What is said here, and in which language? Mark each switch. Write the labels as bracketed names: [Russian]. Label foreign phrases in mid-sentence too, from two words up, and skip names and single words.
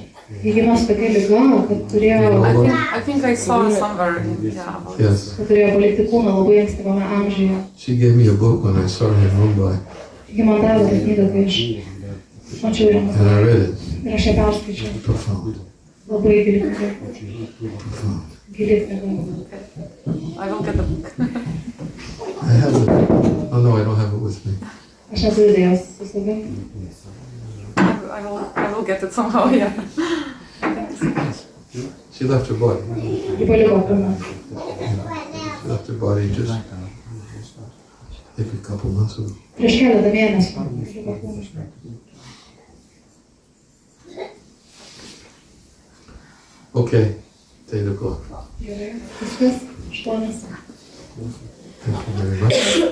[Lithuanian] Ji gimė su tokia liga, kad turėjo, [English] I think I saw somewhere. Yes. [Lithuanian] kad turėjo palikti kūną labai ankstyvame amžiuje. [English] She gave me a book when I saw her in Mumbai, [Lithuanian] Ji man davė tą knygą, kai aš mačiau ją. [English] and I read it. [Lithuanian] Ir aš ją perskaičiau. [English] Profound. [Lithuanian] Labai gili knyga. [English] Profound. [Lithuanian] Gili knyga. [English] I will get the book. I have it. Oh no, I don't have it with me. [Lithuanian] Aš neturiu idėjos su savimi. [English] I will get it somehow, yeah. She left her body. [Lithuanian] Ji paliko kūną. [English] She left her body just maybe a couple months ago. [Lithuanian] Prieš keletą mėnesių. Paliko kūną. [English] Okay, 8 o'clock. [Lithuanian] Gerai. Viskas. 8. [English] Thank you very much.